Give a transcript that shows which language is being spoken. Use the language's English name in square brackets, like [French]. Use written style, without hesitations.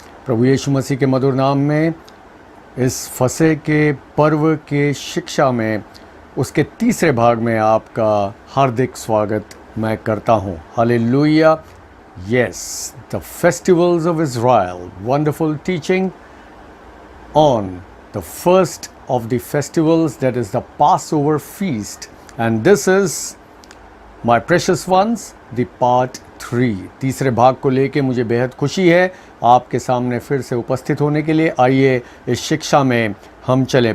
[Hindi] प्रभु यीशु मसीह के मधुर नाम में इस फसह के पर्व के शिक्षा में उसके तीसरे भाग में आपका हार्दिक स्वागत मैं करता हूँ। Hallelujah. [English] Yes, the festivals of Israel, wonderful teaching on the first of the festivals, that is the Passover feast, and this is My precious ones, the part 3। [Hindi] तीसरे भाग को लेके मुझे बेहद खुशी है आपके सामने फिर से उपस्थित होने के लिए। आइए इस शिक्षा में हम चलें।